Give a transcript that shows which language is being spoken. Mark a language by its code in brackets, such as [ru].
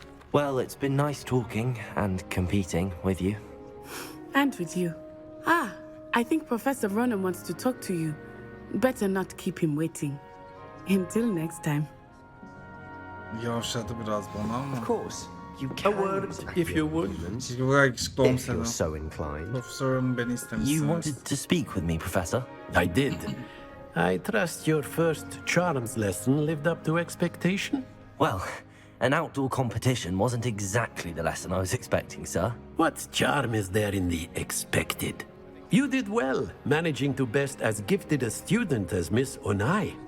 [en] Well, it's been nice talking and competing with you. And with you. Ah, I think Professor Ronan wants to talk to you. Better not keep him waiting. Until next time. [tr] Yavşadı biraz bana ama. [en] Of course. You can. A word, if you would. [tr] Çünkü bu kadar yakışıklı [en] If [tr] olmasa [en] you're [tr] da. [en] so inclined. [tr] Profesörüm beni istemişsiniz. [en] You wanted to speak with me, Professor? I did. I trust your first charms lesson lived up to expectation? Well, an outdoor competition wasn't exactly the lesson I was expecting, sir. What charm is there in the expected? You did well, managing to best as gifted a student as Miss Onai.